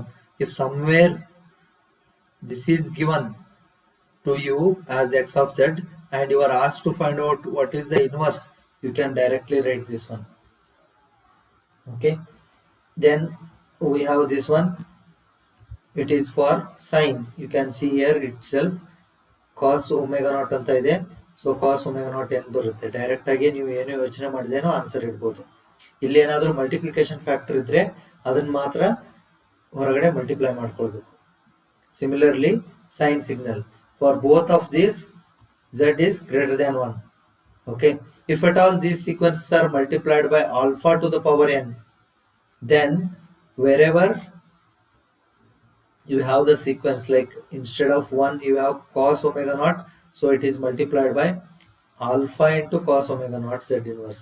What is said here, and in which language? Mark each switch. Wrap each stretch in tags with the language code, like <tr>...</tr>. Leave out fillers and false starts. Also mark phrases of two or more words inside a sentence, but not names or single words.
<en>If somewhere this is given to you as x of z and you are asked to find out what is the inverse, you can directly write this one. Okay, then we have this one, it is for sine. You can see here itself cos omega naught</en> <kn>ಅಂತ ಇದೆ,</kn> <en>so cos omega naught n ಬರುತ್ತೆ.</en> <kn>ಡೈರೆಕ್ಟ್ ಆಗಿ ನೀವು ಏನು ಯೋಚನೆ ಮಾಡಿದೇನೋ ಆನ್ಸರ್ ಇಡ್ಬೋದು. ಇಲ್ಲಿ ಏನಾದರೂ</kn> <en>multiplication factor</en> <kn>ಇದ್ರೆ ಅದನ್ನ ಮಾತ್ರ ಹೊರಗಡೆ ಮಲ್ಟಿಪ್ಲೈ ಮಾಡ್ಕೊಳ್ಬೇಕು.</kn> <en>Similarly, sine signal, for both of these z is greater than 1. Okay, if at all these sequences are multiplied by alpha to the power n, then wherever you have the sequence, like instead of 1 you have cos omega naught, so it is multiplied by alpha into cos omega naught z inverse.</en>